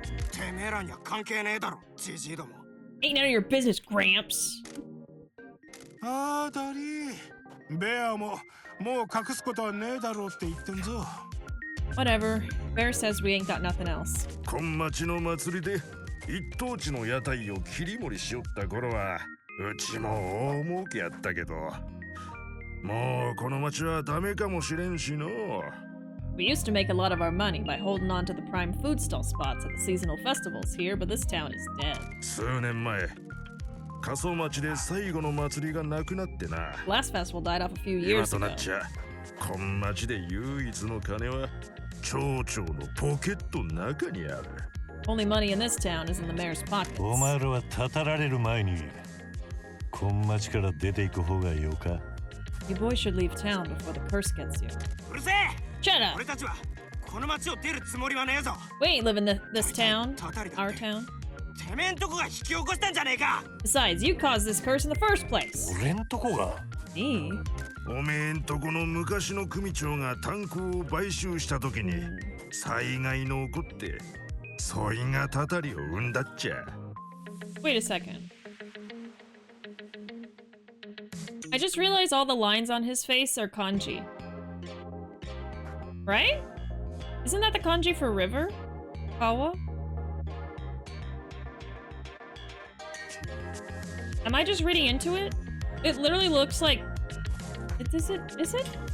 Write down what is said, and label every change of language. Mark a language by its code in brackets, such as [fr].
[ja] てめえらには関係ねえだろ、ジジイども。 [en] Ain't none of your business, Gramps. [ja] あーダリーベアももう隠すことはねえだろうって言ってんぞ。 [en] Whatever. Bear says we ain't got nothing else. [ja] 今町の祭りで一等地の屋台を切り盛りしよった頃はうちも大儲けやったけどもうこの町はダメかもしれんしの。 [en] We used to make a lot of our money by holding on to the prime food stall spots at the seasonal festivals here, but this town is dead. [ja] 数年前Kaso-Machiで最後の祭りがなくなってな。 [en] Last festival died off a few [ja] 今 [en] years [ja] とな [en] ago. [ja] っちゃ今町で唯一の金は町長のポケットの中にある。 [en] Only money in this town is in the mayor's pockets. [ja] お前らはたたられる前にこん町から出ていく方がよか。 [en] You boys should leave town before the curse gets you. [ja] うるせえ。 [en] Shut up! [ja] 俺たちはこの町を出るつもりはねえぞ。 [en] We ain't live in this town. [ja] たたりだ。 [en] Our town. [ja] てめえんとこが引き起こしたんじゃねえか。 [en] Besides, you caused this curse in the first place. [ja] 俺んとこが [en] Me? [ja] おめえんとこの昔の組長が炭鉱を買収した時に災害の起こってそいがたたりを生んだっちゃ。 [en] Wait a second. I just realized all the lines on his face are kanji. Right? Isn't that the kanji for river? Kawa? Am I just reading into it? It literally looks like... Is it?